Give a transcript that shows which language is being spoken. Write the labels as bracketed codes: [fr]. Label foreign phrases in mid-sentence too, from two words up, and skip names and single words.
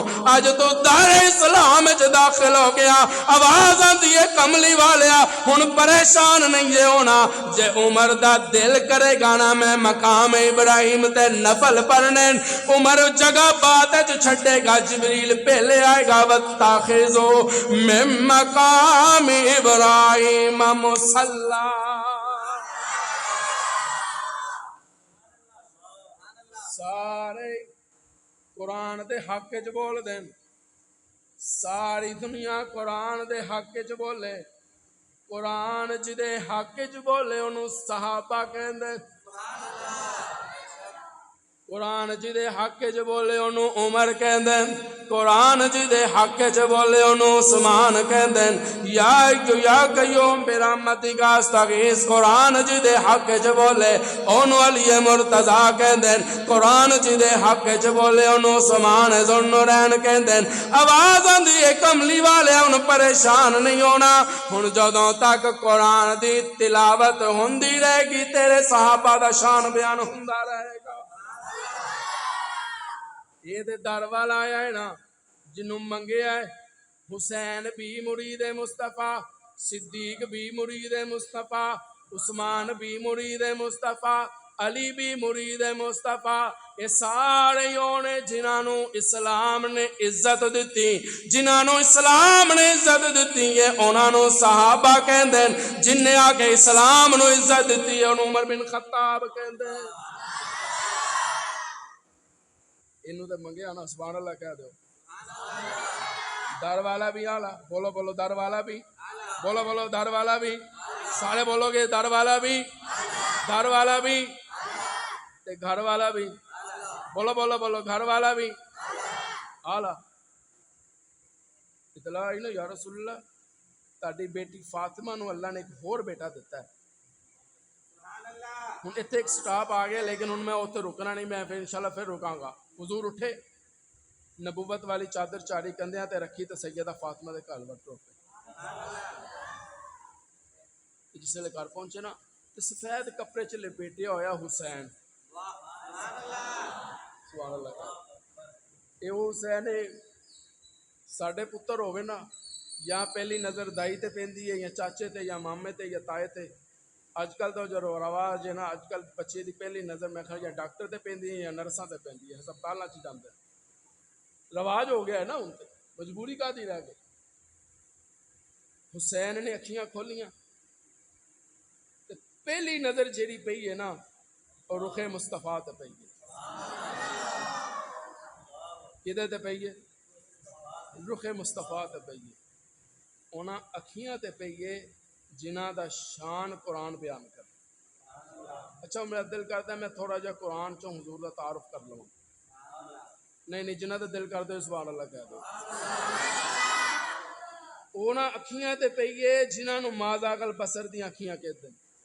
[pa] اج تو دار اسلام سے داخل ہو گیا، آواز آندی ہے کملی والیا ہن پریشان نہیں جے ہونا، جے عمر دا دل کرے گانا میں مقام ابراہیم تے نفل پڑھنے، عمر جگہ بات جو چھڑے گا جبریل پہلے آئے گا، [ar] وَاتَّخِذُوا مِن مَّقَامِ ابراہیم مُصَلًّى۔ [pa] سارے قرآن دے حق چ بول دیں، ساری دنیا قرآن دے حق چ بولے، قرآن جدے حق چ بولے انہوں صحابہ کہندے، قرآن جدے حق چ بولے انہوں عمر کہندے، قرآن جدے حق چ بولے انہوں عثمان کہندے، [ar] یا قیوم برحمتک استغیث، [pa] قرآن جدے حق چ بولے انہوں علی مرتضی کہندے، قرآن جدے حق چ بولے انہوں عثمان ذوالنورین کہندے۔ آواز آندی ہے کملی والے ان پریشان نہیں ہونا، ہن جدوں تک قرآن دی تلاوت ہوندی رہے گی تیرے صحابہ دا شان بیان ہوندا رہے گا۔ یہ دے در والا آیا ہے نا جنوں منگیا ہے، حسین بھی مرید مصطفیٰ، صدیق بھی مرید مصطفیٰ، عثمان بھی مرید مصطفیٰ، علی بھی مرید مصطفیٰ، یہ سارے ہونے جنہوں اسلام نے عزت دیتی، جنہوں اسلام نے عزت دیتی ہے انہوں صحابہ کہندے، جن نے آکے اسلام نو عزت دیتی ہے انہوں عمر بن خطاب کہندے۔ انہوں تے منگیا نا [ar] سبحان اللہ [pa] کہہ دو، در والا بھی آلہ، بولو بولو در والا بھی، بولو بولو در والا بھی، سارے بولو گے در والا بھی، در والا بھی تے گھر والا بھی، بولو بولو بولو، گھر والا بھی آلہ اطلاع آئی نا، [ar] یا رسول اللہ [pa] تاری بیٹی فاطمہ نو اللہ نے ایک اور بیٹا دیتا ہے. ہوں اتنے ایک سٹاپ آ گیا، لیکن ہوں میں اتنے رکنا نہیں، میں پھر انشاءاللہ پھر رکاں گا. حضور اٹھے، نبوت والی چادر چاری کندیاں تے رکھی تے سیدہ فاطمہ دے گھر وٹ ٹوپے. جس لے گھر پہنچے نا تے سفید کپڑے چ لپیٹیا ہویا حسین. [ar] سبحان اللہ. [pa] اے حسین ساڈے پتر ہوئے نا، یا پہلی نظر دائی تے پیندی ہے، یا چاچے تے، یا مامے تے، یا تائے تے. اج کل تو جو رواج ہے نا، اج کل بچے دی پہلی نظر میں خیال یا ڈاکٹر تے پیندی ہے یا نرساں تے پیندی ہے، ہسپتالاں چ جاندے. رواج ہو گیا ہے نا، ہن تے مجبوری کا دی رہ گئی. حسین نے اکھیاں کھولیاں تے پہلی نظر جیڑی پئی ہے نا، اور رخ مصطفیٰ تے پئی ہے. کدے تے پئی ہے؟ رخ مصطفیٰ تے پئی ہے. انہاں اکھیاں تے پئی ہے جنہاں دا شان قرآن بیان کر. اچھا میرا دل کرتا ہے میں تھوڑا جا قرآن چوں حضور دا تعارف کر لوں. نہیں جنہاں دا دل کرتا ہے [ar] سبحان اللہ [pa] کہہ دو. انہاں اکھیاں تے پئی ہے جنہاں نو [ar] ما ذاق البصر [pa] دیاں اکھیاں کہتے ہیں.